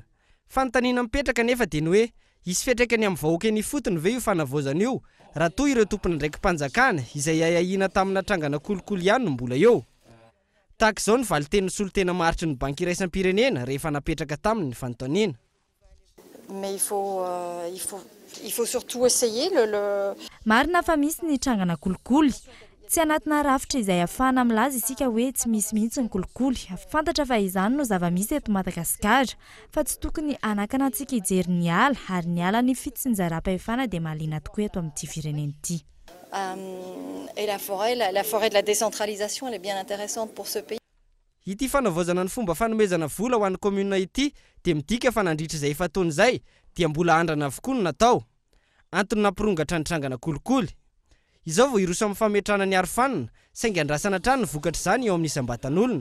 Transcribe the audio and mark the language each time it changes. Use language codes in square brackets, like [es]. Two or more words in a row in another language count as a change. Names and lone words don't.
[mg] Fanontaniana mipetraka nefa dia ny hoe hisy fiatraikany amin'ny vahoaka ny fotony ve io fanavaozana io raha toa ireo tompona ndraiky mpanjakana izay ahiana tamina trangana kolikoly ihany no mbola eo. Tahaka izao ny valiten'ny solotena maharitry ny banky iraisam-pirenena rehefa napetraka taminy ny fanontaniana. [fr] Mais il faut surtout essayer [mg] Marina fa misy ny trangana kolikoly. Tsy anatina rafitra izay afana milaza isika hoe tsy misy mihitsy ny kolikoly. Fantatra fa izany no zava-misy eto Madagasikara fa tsy tokony anakana antsika hijery ny ala ary ny ala ny fitsinjaram-pahefana dia mahaliana tokoa eto amin'ity firenena ity. [fr] Et la forêt de la décentralisation elle est bien intéressante pour ce pays. [mg] Ity fanavaozana ny fomba fanomezana vola ho an'ny commune ity dia midika fa nandritra izay efa taona izay dia mbola andrana avokoa no natao. Antony nampirongatra ny trangana kolikoly. Izao vao iroso amin'ny fametrahana ny arofanina saingy andrasana trano ny vokatra izany eo amin'ny isam-batan'olona.